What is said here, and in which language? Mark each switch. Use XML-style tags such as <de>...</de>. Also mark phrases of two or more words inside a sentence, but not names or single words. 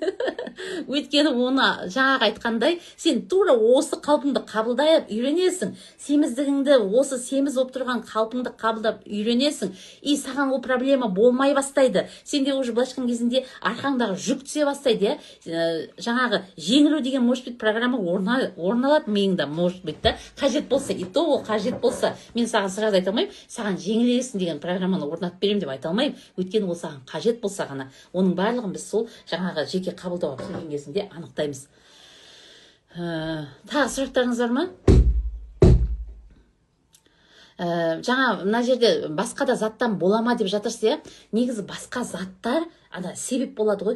<kk>Өйткені оны жаңағы айтқандай, сен тура осы қалпыңды қабылдап үйренесің. Семіздігіңді осы семіз болып тұрған қалпыңды қабылдап үйренесің. И саған ол проблема болмай бастайды. Сенде уже былайша кезінде арқаңдағы жүк түсе бастайды. Жаңағы жеңілу деген</kk> <ru>может быть</ru> <kk>программа орналады миыңда,</kk> <ru>может быть да.</ru> <kk>Қажет болса,</kk> <ru>и то</ru> <kk>ол қажет болса, мен саған сразу айта алмаймын, саған жеңілесің деген программаны орнатып беремін деп айта алмаймын. Өйткені ол саған қажет болса ғана. Оның барлығын біз сол жаңағы жеке қабылдауға келген кезінде анықтаймыз. Тағы сұрақтарыңыз бар ма? Жаңа мына жерде басқа да заттан болама деп жатырсыз, негізі басқа заттар себеп болады ғой.</kk>